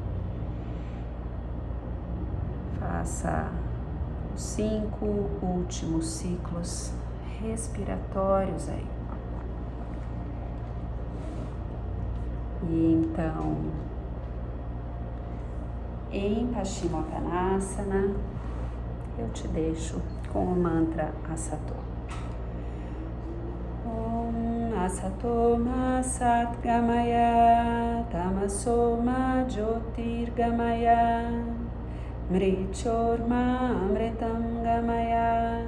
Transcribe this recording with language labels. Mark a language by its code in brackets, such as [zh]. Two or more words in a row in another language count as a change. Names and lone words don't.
[pt] Faça os 5 últimos ciclos respiratórios aí. E então, em Paschimottanasana, eu te deixo com o mantra Asato. [sa] ॐ असतो मा सत् गमय तमसो मा ज्योतिर् गमय मृत्योर्मा अमृतं गमय.